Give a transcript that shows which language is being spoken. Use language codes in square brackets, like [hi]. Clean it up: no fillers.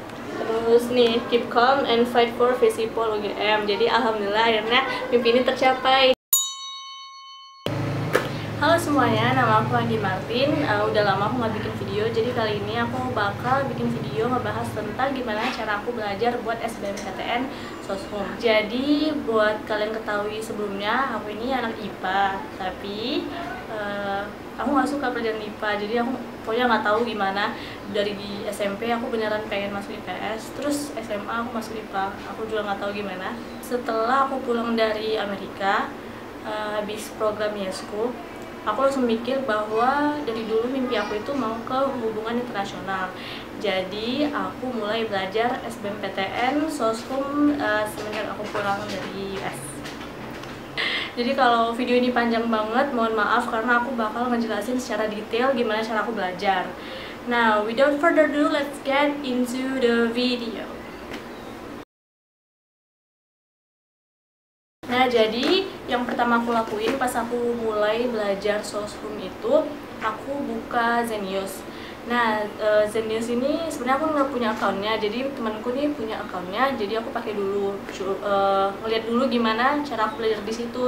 [id] Terus nih, [en] keep calm and fight for Visipol UGM. [id] Jadi alhamdulillah akhirnya mimpi ini tercapai. Halo semuanya, nama aku Anggi Martin. Udah lama aku nggak bikin video, jadi kali ini aku bakal bikin video ngebahas tentang gimana cara aku belajar buat SBMPTN Soshum. Jadi buat kalian ketahui sebelumnya, aku ini anak IPA, tapi aku nggak suka pelajaran IPA, jadi aku pokoknya nggak tahu gimana. Dari di SMP aku beneran pengen masuk IPS, terus SMA aku masuk IPA, aku juga nggak tahu gimana. Setelah aku pulang dari Amerika, habis program YESCO, aku langsung mikir bahwa dari dulu mimpi aku itu mau ke hubungan internasional. Jadi aku mulai belajar SBMPTN Soshum semenjak aku pulang dari US. Jadi kalau video ini panjang banget, mohon maaf karena aku bakal ngejelasin secara detail gimana cara aku belajar. [en] Now, without further ado, let's get into the video. [id] Nah, jadi yang pertama aku lakuin pas aku mulai belajar Soshum itu, aku buka Zenius. Nah, Zenius ini sebenarnya aku nggak punya akunnya, jadi temanku nih punya akunnya, jadi aku pakai dulu, ngeliat dulu gimana cara aku belajar di situ.